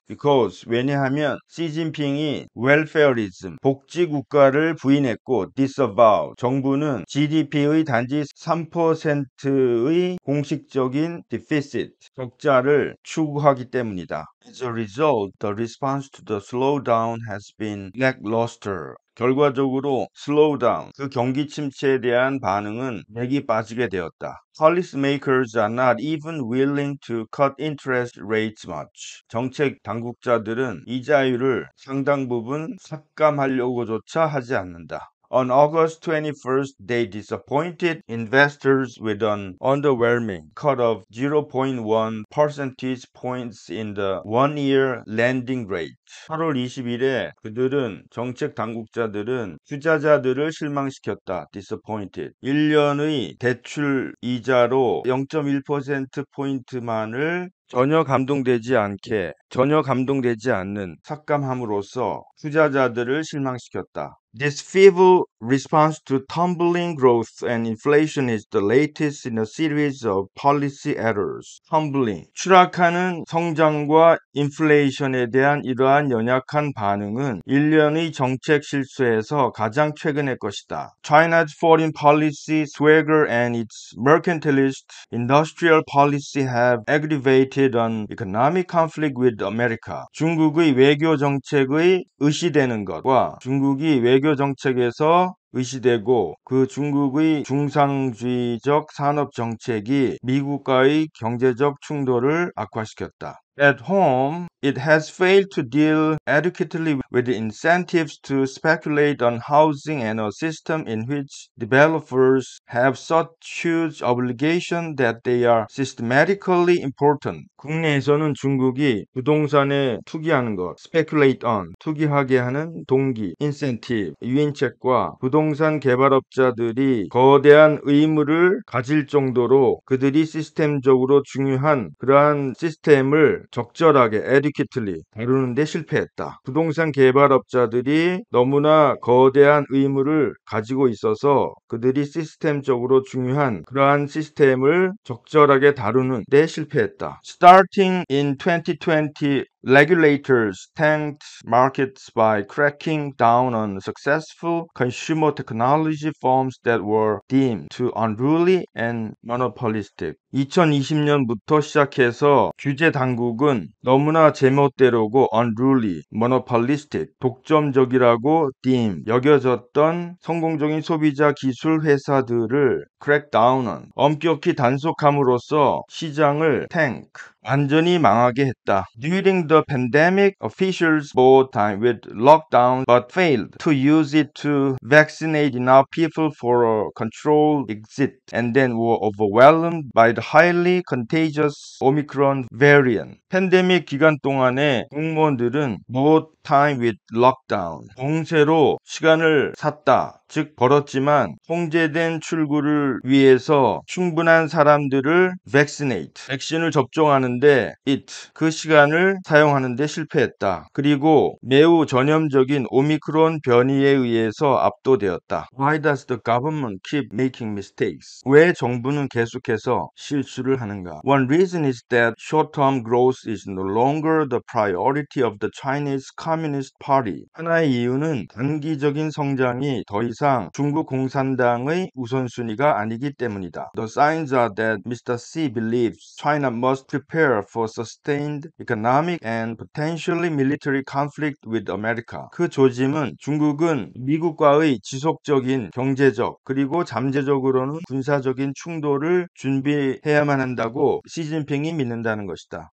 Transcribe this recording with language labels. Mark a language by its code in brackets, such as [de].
[ko] Because 왜냐하면 시진핑이 welfareism 복지 국가를 부인했고 disavow 정부는 GDP의 단지 3%의 공식적인 deficit 적자를 추구하기 때문이다. [en] As a result, the response to the slowdown has been lackluster. [ko] 결과적으로 slowdown, 그 경기 침체에 대한 반응은 맥이 빠지게 되었다. [en] Policymakers are not even willing to cut interest rates much. [ko] 정책 당국자들은 이자율을 상당 부분 삭감하려고조차 하지 않는다. [en] On August 21st, they disappointed investors with an underwhelming cut of 0.1 percentage points in the one-year lending rate. [ko] 8월 20일에 그들은 정책 당국자들은 투자자들을 실망시켰다. [en] disappointed. [ko] 1년의 대출 이자로 0.1%포인트만을 전혀 감동되지 않는 삭감함으로써 투자자들을 실망시켰다. [en] This feeble response to tumbling growth and inflation is the latest in a series of policy errors. [ko] tumbling, 추락하는 성장과 인플레이션에 대한 이러한 연약한 반응은 일련의 정책 실수에서 가장 최근의 것이다. [en] China's foreign policy swagger and its mercantilist industrial policy have aggravated an economic conflict with America. [ko] 중국의 외교 정책의 의시되는 것과 중국이 외교 정책에서 의시되고 그 중국의 중상주의적 산업 정책이 미국과의 경제적 충돌을 악화시켰다. [en] At home, it has failed to deal adequately with the incentives to speculate on housing and a system in which developers have such huge obligations that they are systematically important. [ko] 국내에서는 중국이 부동산에 투기하는 것, [en] speculate on, [ko] 투기하게 하는 동기, incentive, 유인책과 부동산 개발업자들이 거대한 의무를 가질 정도로 그들이 시스템적으로 중요한 그러한 시스템을 적절하게 adequately 다루는 데 실패했다. 부동산 개발업자들이 너무나 거대한 의무를 가지고 있어서 그들이 시스템적으로 중요한 그러한 시스템을 적절하게 다루는 데 실패했다. [en] Starting in 2020, regulators tanked markets by cracking down on successful consumer technology firms that were deemed too unruly and monopolistic. [ko] 2020년부터 시작해서 규제 당국은 너무나 제멋대로고 unruly, monopolistic, 독점적이라고 deem, 여겨졌던 성공적인 소비자 기술 회사들을 [en] crack down on, [ko] 엄격히 단속함으로써 시장을 tank, 완전히 망하게 했다. [en] During the pandemic, officials bought time with lockdown but failed to use it to vaccinate enough people for a controlled exit and then were overwhelmed by the highly contagious Omicron variant. [ko] 팬데믹 기간 동안에 공무원들은 [en] bought time with lockdown, [ko] 봉쇄로 시간을 샀다. 즉 벌었지만 통제된 출구를 위해서 충분한 사람들을 vaccinate, 백신을 접종하는데 그 시간을 사용하는데 실패했다. 그리고 매우 전염적인 오미크론 변이에 의해서 압도되었다. [en] Why does the government keep making mistakes? [ko] 왜 정부는 계속해서 실수를 하는가? [en] One reason is that short-term growth is no longer the priority of the Chinese Communist Party. [ko] 하나의 이유는 단기적인 성장이 더 이상 중국 공산당의 우선순위가 아니기 때문이다. [en] The signs are that Mr. Xi believes China must prepare for sustained economic and potentially military conflict with America. [ko] 그 조짐은 중국은 미국과의 지속적인 경제적 그리고 잠재적으로는 군사적인 충돌을 준비해야만 한다고 시진핑이 믿는다는 것이다.